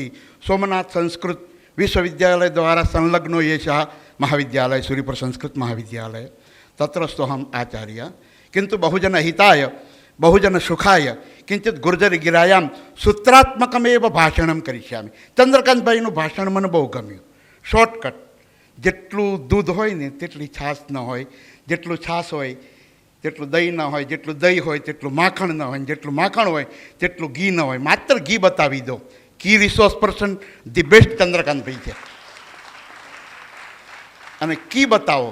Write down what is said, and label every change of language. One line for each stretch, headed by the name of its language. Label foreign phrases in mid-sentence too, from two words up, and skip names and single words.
Sanskrit: सोमनाथ संस्कृत विश्वविद्यालयद्वारा संलग्नो एषः महाविद्यालयः सूर्यपुरसंस्कृतमहाविद्यालयः, तत्रस्थो अहम् आचार्य। किन्तु बहुजनहिताय बहुजनसुखाय किञ्चित् गुर्जरगिरायां सूत्रात्मकमेव भाषणं करिष्यामि।
Gujarati: ચંદ્રકાંતભાઈનું ભાષણ મને બહુ ગમ્યું, શોર્ટકટ। જેટલું દૂધ હોય ને તેટલી છાશ ન હોય, જેટલું છાશ હોય તેટલું દહીં ન હોય, જેટલું દહીં હોય તેટલું માખણ ન હોય, જેટલું માખણ હોય તેટલું ઘી ન હોય, માત્ર ઘી બતાવી દો।
English: key resource person the best
Gujarati: ચંદ્રકાંતભાઈ છે, અને કી બતાવો।